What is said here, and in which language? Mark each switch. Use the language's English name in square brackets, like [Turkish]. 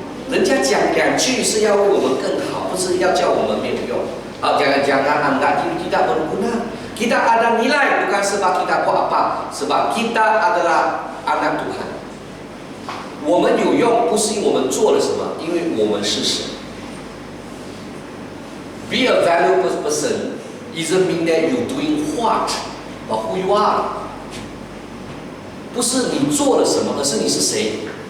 [Chinese] 人家讲两句是要为我们更好，不是要叫我们没有用。 [Malay] jangan anggap diri kita berguna. Kita ada nilai bukan sebab kita buat apa, sebab kita adalah anak Tuhan. [Chinese] 我们有用不是因为我们做了什么，因为我们是神。 [English] Be a valuable person isn't mean that you doing what, but who you are. [Chinese] 不是你做了什么，而是你是谁。